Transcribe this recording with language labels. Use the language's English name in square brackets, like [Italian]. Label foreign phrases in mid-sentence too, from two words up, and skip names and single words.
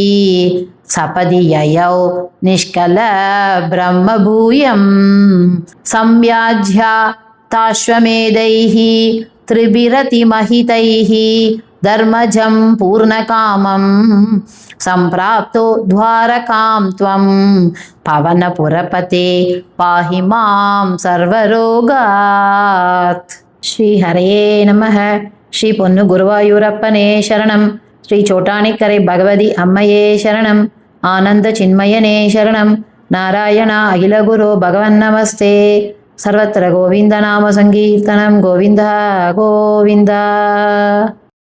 [Sanskrit] सपदि ययौ निष्कल ब्रह्मभूयं संव्याज्या ताश्वमेधैः त्रिभिरतिमहितैः धर्मजं पूर्णकामं सम्प्राप्तो द्वारकां त्वं पवनपुरपते पाहि मां सर्वरोगात् श्रीहरे नमः श्री [Malayalam] പൊന്നു ഗുരുവായൂരപ്പനേ ശരണം ശ്രീ ചോറ്റാനിക്കര ഭഗവതി അമ്മയേ ശരണം ആനന്ദ ചിന്മയനേ ശരണം [Sanskrit] నారాయణ అఖిల గురో భగవన్నమస్తే సర్వత్ర గోవింద నామ సంకీర్తనం గోవింద గోవింద